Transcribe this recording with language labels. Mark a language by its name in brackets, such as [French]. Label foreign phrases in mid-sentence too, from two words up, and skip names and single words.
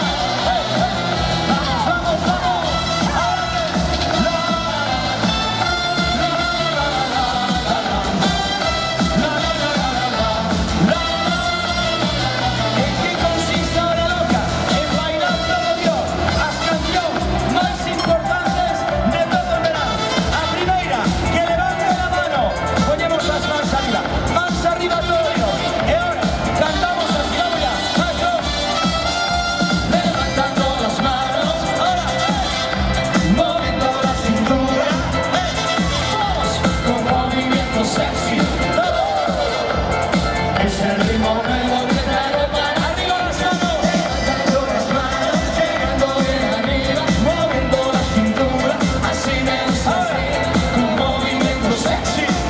[Spanish] Vamos, vamos, vamos. ¿En qué consiste ahora loca? [Galician] En bailar todo Dios as cancións máis importantes de todo o verano. A primeira, que levante a mano, poñemos as mans arriba todo Dios. E ahora, cantamos as claudias, maestro. [Spanish] Levantando las manos, ahora, moviendo la cintura, todos con movimiento sexy, todos. Es el ritmo nuevo que traigo para arriba las manos, levantando las manos, llegando bien arriba, moviendo la cintura, así me gusta, con movimiento sexy.